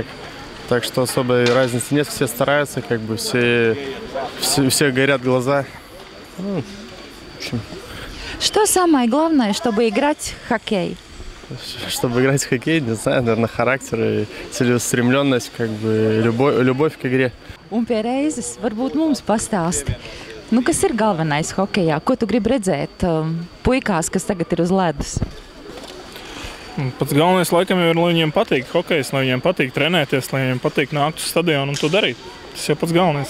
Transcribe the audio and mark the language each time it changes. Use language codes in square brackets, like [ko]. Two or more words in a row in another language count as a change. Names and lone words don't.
[ru] Так что особой разницы нет, все стараются, все горят глаза. В общем. Что самое главное, чтобы играть в хоккей? Чтобы играть в хоккей, не знаю, наверное, характер и целеустремленность, любовь к игре. [lv] Un pie reizes varbūt mums pastāsti, kas ir galvenais hokejā? Ko tu gribi redzēt puikās, kas tagad ir uz ledus? Pats galvenais laikam ir, lai viņiem patīk hokejs, lai viņiem patīk trenēties, lai viņiem patīk nākt uz stadionu un to darīt. Tas jau pats galvenais.